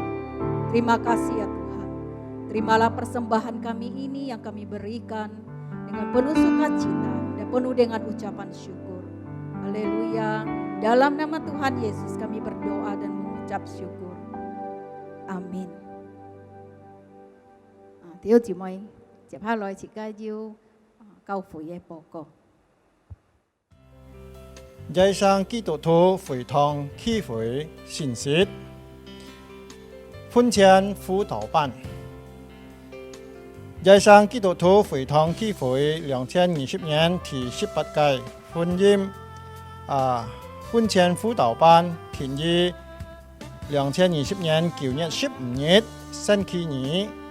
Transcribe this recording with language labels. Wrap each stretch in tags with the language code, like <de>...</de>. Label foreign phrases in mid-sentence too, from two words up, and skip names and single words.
<id>Terima kasih ya Tuhan. Terimalah persembahan kami ini yang kami berikan dengan penuh sukacita dan penuh dengan ucapan syukur. Haleluya. Dalam nama Tuhan Yesus kami berdoa dan mengucap syukur. Amin. Tiểu chị</id> <yue>妹接下來是介紹教會嘅報告。在上基督徒會堂聚會信息，婚前輔導班。在上基督徒會堂聚會2020年第18屆婚姻婚前輔導班停於2020年9月15日星期二。</yue>